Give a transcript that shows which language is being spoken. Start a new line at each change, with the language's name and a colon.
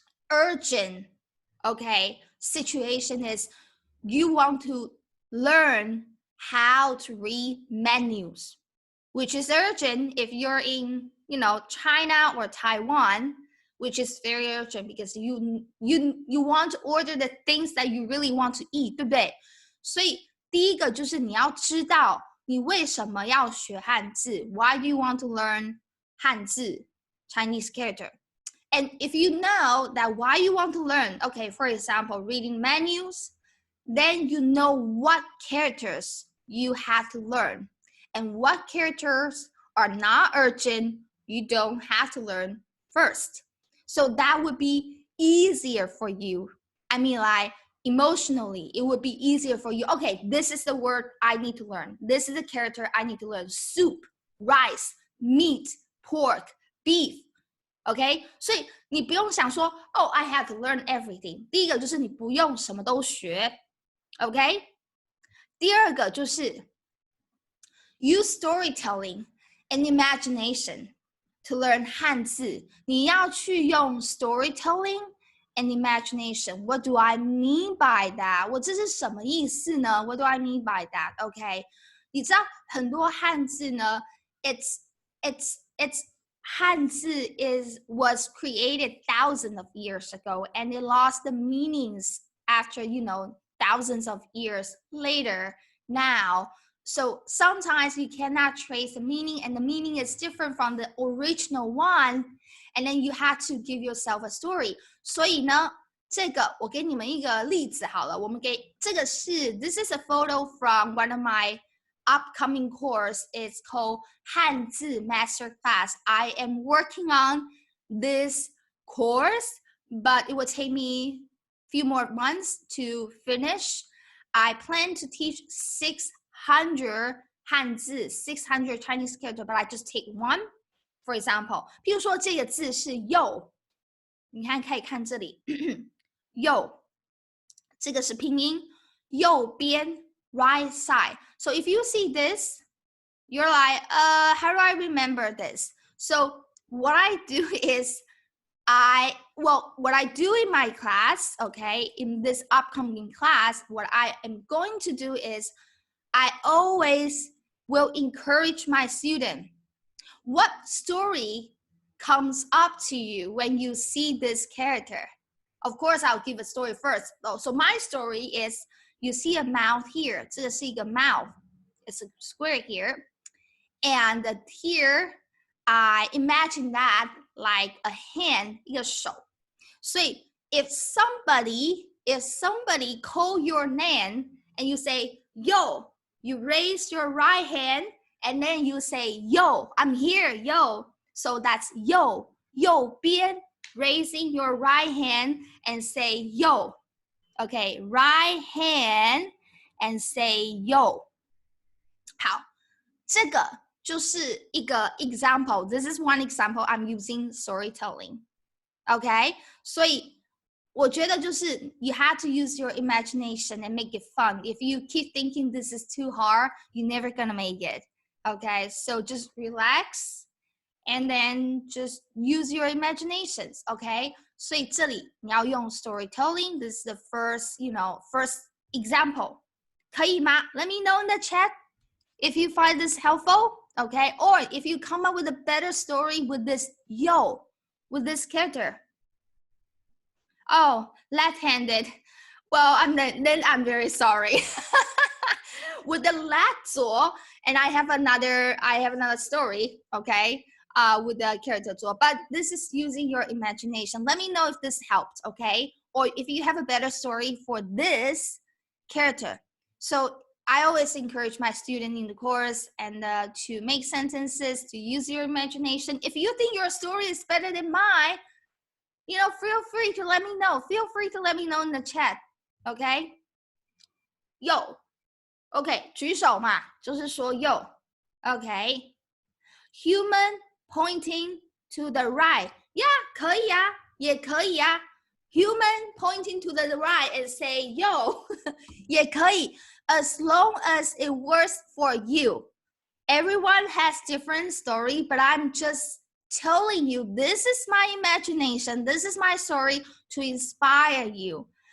English: urgent, okay, situation is you want to learn how to read menus, which is urgent if you're in, China or Taiwan, which is very urgent because you want to order the things that you really want to eat,
Chinese: 对不对？所以第一个就是你要知道你为什么要学汉字
English: Why do you want to learn
Chinese: 汉字
English: Chinese character? And if you know that why you want to learn, okay, for example, reading menus, then you know what characters you have to learn and what characters are not urgent, you don't have to learn first. So that would be easier for you. I mean, like emotionally, it would be easier for you. Okay, this is the word I need to learn. This is the character I need to learn. Soup, rice, meat, pork, beef.
Chinese: OK, 所以你不用想说
English: Oh, I have to learn everything.
Chinese: 第一个就是你不用什么都学 OK, 第二个就是
English: use storytelling and imagination to learn 汉字。
Chinese: 你要去用
English: storytelling and imagination. What do I mean by that?
Chinese: 我这是什么意思呢？
English: What do I mean by that? OK，
Chinese: 你知道很多汉字呢
English: it's 汉字 was created thousands of years ago and it lost the meanings after thousands of years later now. So sometimes you cannot trace the meaning and the meaning is different from the original one and then you have to give yourself a story.
Chinese: 所以呢这个我给你们一个例子好了，我们给这个是
English: This is a photo from one of my upcoming course. It's called 汉字 Masterclass. I am working on this course, but it will take me a few more months to finish. I plan to teach 600 汉字 600 Chinese characters, but I just take one.
Chinese: For example, 譬如说这个字是右，你看可以看这里右，这个是拼音，右边
English: right side. So if you see this, you're like, how do I remember this? So what I do is what I do in my class, okay, in this upcoming class, what I am going to do is I always will encourage my student. What story comes up to you when you see this character? Of course, I'll give a story first. So my story is you see a mouth here.
Chinese: 这个是一个 mouth.
English: It's a square here. And here, I imagine that like a hand,
Chinese: 一个手。
English: 所以 if somebody call your name and you say, yo, you raise your right hand and then you say, yo, I'm here, yo. So that's yo, 右边 raising your right hand and say yo. Okay, right hand and say yo.
Chinese: 好，这个就是一个 example.
English: This is one example I'm using storytelling. Okay,
Chinese: 所以我觉得就是
English: you have to use your imagination and make it fun. If you keep thinking this is too hard, you're never gonna make it. Okay, so just relax and then just use your imaginations.
Chinese: Okay, 所以这里你要用 storytelling.
English: This is the first example.
Chinese: 可以吗？
English: Let me know in the chat if you find this helpful. Okay, or if you come up with a better story with this yo, with this character. Oh, left-handed. Well, I'm very sorry. With the left 左, and I have another story, okay, with the character 左, but this is using your imagination. Let me know if this helped, okay, or if you have a better story for this character. So I always encourage my student in the course and to make sentences, to use your imagination. If you think your story is better than mine, feel free to let me know. Feel free to let me know in the chat. Okay? Yo.
Chinese: Okay, 举手嘛，就是说 yo.
English: Okay. Human pointing to the right.
Chinese: Yeah, 可以啊，也可以啊。
English: Human pointing to the right and say yo.
Chinese: 也可以
English: as long as it works for you. Everyone has different story, but I'm just telling you, this is my imagination, this is my story to inspire you.